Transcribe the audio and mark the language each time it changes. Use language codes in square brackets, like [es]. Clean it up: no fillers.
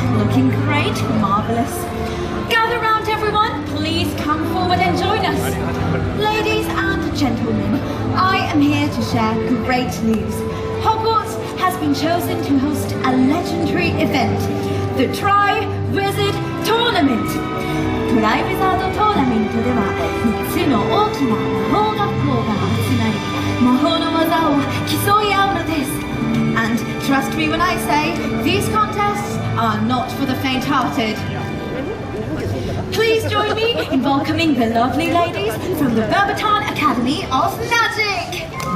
[en] Looking great, marvellous. Gather round everyone. Please come forward and join us. Ladies and gentlemen, I am here to share great news. Hogwarts has been chosen to host a legendary event, the Try Wizard Tournament. [ja] トライウィザードトーナメントでは3つの大きな魔法学校が集まり魔法の技を競い合うのです。 [en] And trust me when I say, these contests are not for the faint-hearted. Please join me in welcoming the lovely ladies from the Verbaton Academy of Magic.